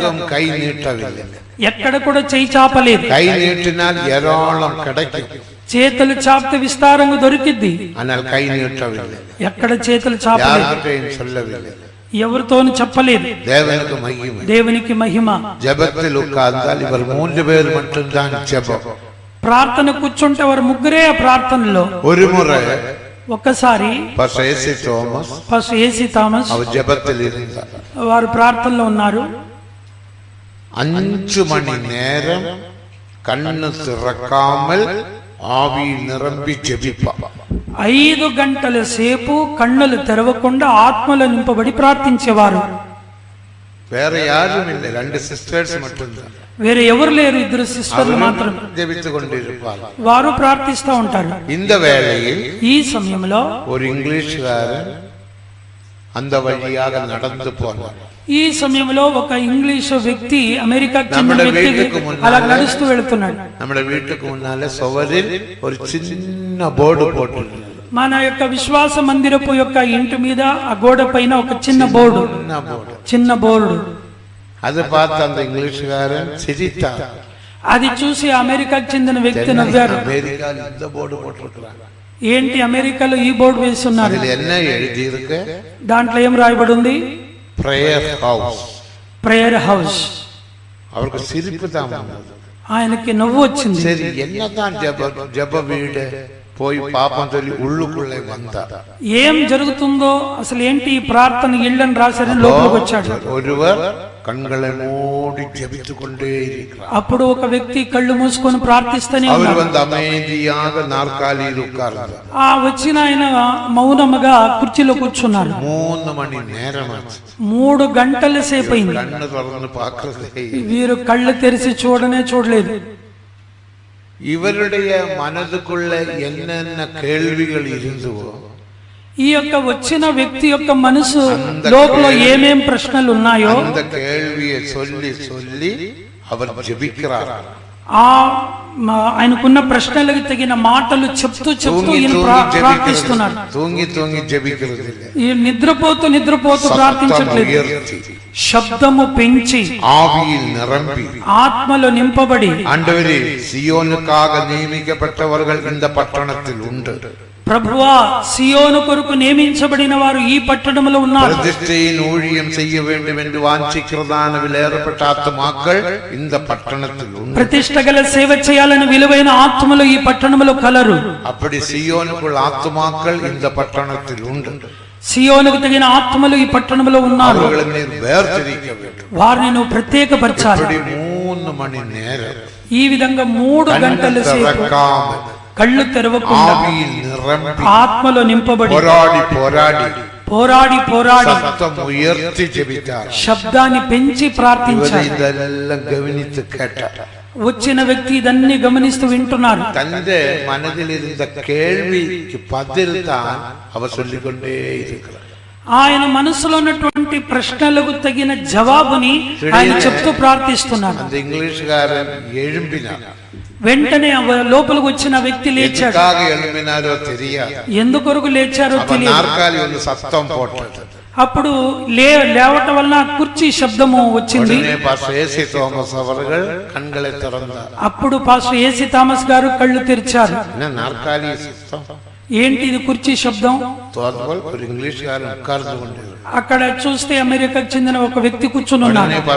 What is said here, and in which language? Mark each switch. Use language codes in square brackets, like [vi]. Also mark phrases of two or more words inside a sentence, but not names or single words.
[ta] கை நீட்டவில்லை, [te] ఎక్కడ కూడా చేయి చాపలేదు. [ta] கை நீட்டினால் ஏராளம் கிடைக்கும், [te] చేతులు చాపితే విస్తారంగా దొరికిద్ది, [ta] ஆனால் கை நீட்டவில்லை, [te] ఎక్కడ చేతులు చాపలేదు, [ta] யார்கிட்டயும் சொல்லவில்லை, [te] ఎవరితోనూ చెప్పలేదు. [ta] தேவனுக்கு மகிமை. [te] దేవునికి మహిమ. [ta] ஜெபத்தில் உட்கார்ந்தால் இவர் 3 பேர் மட்டும்தான் ஜெபம். [te] ప్రార్థన కూర్చుంటే వారు ముగ్గురే ఆ ప్రార్థనలో. [ta] ஒரு முறை [te] ఒక్కసారి [ta] பாஸ்டர் ஏசி தோமஸ் [te] పాస్టర్ ఏసీ థామస్ [ta] அவர் ஜெபத்தில் இருந்தார். [te] వారు ప్రార్థనలో ఉన్నారు. [ta] 5 மணி நேரம் கண்ணு திறக்காமல் ஆவியில் நிரம்பி ஜெபிப்பார். [te] 5 గంటల సేపు కన్నులు తెరవకుండా ఆత్మలో నింపబడి ప్రార్థించేవారు. [ta] வேற யாரும் இல்லை, 2 சிஸ்டர்ஸ் மட்டும்தான். [te] వేరే ఎవరు లేరు, 2 సిస్టర్లు మాత్రమే. [ta] ஜெபித்துக் கொண்டிருப்பார். [te] వారు ప్రార్థిస్తూ ఉంటారు. [ta] இந்த வேளையில் [te] ఈ సమయంలో [ta] ஒரு இங்கிலீஷ்காரன் அந்த வழியாக நடந்து போனார். [te] ఈ సమయంలో ఒక ఇంగ్లీష్ వ్యక్తి, అమెరికాకు చెందిన వ్యక్తి అలా నడుస్తూ వెళుతున్నాడు. [ta] நம்முடைய வீட்டுக்கு முன்னால சுவரில் ஒரு சின்ன போர்டு போட்டிருந்தார். [te] మన యొక్క విశ్వాస మందిరపు యొక్క ఇంటి మీద ఆ గోడ పైన ఒక చిన్న బోర్డు. [ta] அதை பார்த்து அந்த இங்கிலீஷ்காரன் சிரித்தார். [te] అది చూసి అమెరికాకు చెందిన వ్యక్తి నవ్వారు. [ta] அமெரிக்கால இந்த போர்டு போட்டிருக்கிறாங்க, [te] ఏంటి అమెరికాలో ఈ బోర్డు వేస్తున్నారు, [ta] இதுல என்ன எழுதி இருக்கு? [te] దాంట్లో ఏం రాయబడి ఉంది? [en] prayer house. [ta] அவருக்கு சிரிப்பு தான் வந்தது. [te] ఆయనకి నవ్వు వచ్చింది. [ta] சரி, என்னதான் ஜெப வீடு போய் பாப்பம் சொல்லி உள்ளுக்குள்ளே வந்தார். [te] ఏం జరుగుతుందో అసలు ఏంటి ఈ ప్రార్థన ఇళ్ళని రాశారని లోపలికి వచ్చాడు. [ta] ஒருவர் கண்களை மூடி ஜெபித்துக் கொண்டே இருக்கிறார். [te] అప్పుడు ఒక వ్యక్తి కళ్ళు మూసుకొని ప్రార్థిస్తూనే [ta] அவர் [te] ఉన్నాడు. [ta] வந்து அமைதியாக நாற்காலியில் உட்கார்ந்தார். [te] ఆ వచ్చిన ఆయన మౌనముగా కుర్చీలో కూర్చున్నారు. [ta] 3 மணி நேரம் ஆச்சு. [te] 3 గంటల సేపు అయింది. [ta] கண்ணு திறந்து பார்க்கறதே, [te] వీరు కళ్ళు తెరిచి చూడలేదు. [ta] இவருடைய மனதுக்குள்ள என்னென்ன கேள்விகள் இருந்தவோ [te] ఈ యొక్క వచ్చిన వ్యక్తి యొక్క మనసు లోపల ఏమేం ప్రశ్నలు ఉన్నాయో [ta] அந்த கேள்வியை சொல்லி சொல்லி அவர் ஜெபிக்கிறார். [te] ఆయనకున్న ప్రశ్నలకు తగిన మాటలు చెప్తూ ఈయన ప్రార్థిస్తున్నారు. [ta] தூங்கி தூங்கி ஜெபிக்கிறது, [te] ఈ నిద్రపోతూ ప్రార్థించట్లేదు. శబ్దము పెంచి [ta] ஆவியில் நிரம்பி [te] ఆత్మలో నింపబడి, [ta] ஆண்டவரே, சியோனுக்காக நியமிக்கப்பட்டவர்கள் இந்த பட்டணத்தில் உண்டு. [te] ప్రభువా, సియోను కొరకు నియమించబడిన వారు ఈ పట్టణంలో ఉన్నారు. [ta] பிரதிஷ்டையின் ஊழியம் செய்ய வேண்டும் என்று வாஞ்சிக்கிறதான விலையேறப்பட்ட ஆத்துமாக்கள் இந்த பட்டணத்தில் உண்டு. [te] ప్రతిష్ట గల సేవ చేయాలని విలువైన ఆత్మలు ఈ పట్టణంలో కలరు. [ta] அப்படி சியோனுக்குள் ஆத்துமாக்கள் இந்த பட்டணத்தில் உண்டு. [te] సియోనుకు తగిన ఆత్మలు ఈ పట్టణంలో ఉన్నారు. [ta] அவர்களை நீர் வேர்திரிக்க வேண்டும். [te] వారిని నువ్వు ప్రత్యేకపరచాలి. [ta] 3 மணி நேரம் [te] ఈ విధంగా 3 గంటల సేపు కళ్ళు తెరవకుండా ఆత్మలో నింపబడి పోరాడి [ta] சத்தம் உயர்த்தி ஜெபித்தார். [te] శబ్దాన్ని పెంచి ప్రార్థించారు. [ta] இதெல்லாம் கவனித்து கேட்டார். [te] వచ్చిన వ్యక్తి ఇదన్నీ గమనిస్తూ వింటున్నారు. [ta] தந்தை மனதில் இருந்த கேள்விக்கு பதில் தான் அவர் சொல்லிக்கொண்டே இருக்கிறார். [te] ఆయన మనసులో ఉన్నటువంటి ప్రశ్నలకు తగిన జవాబుని ఆయన చెప్తూ ప్రార్థిస్తున్నాడు. [ta] அந்த இங்கிலீஷ்காரன் எழும்பினான். [te] వెంటనే లోపలికి వచ్చిన వ్యక్తి లేచాడు. [ta] எதுக்காக எழும்பினாரோ தெரியாது. [te] ఎందుకొరకు లేచారో తెలియదు. [ta] நாற்காலி வந்து சத்தம் போட்டது. [te] అప్పుడు లేవటం వల్ల కుర్చీ శబ్దము వచ్చింది. [ta] కண்களை திறந்தார். [te] అప్పుడు పాస్టర్ ఏసీ థామస్ గారు కళ్ళు తెరిచారు. [ta] నాற்காலி [te] ఏంటి ఇది కుర్చీ శబ్దం? ఇంగ్లీష్ గారు అక్కడ చూస్తే అమెరికాకు చెందిన ఒక వ్యక్తి కూర్చుని ఉన్నాడు.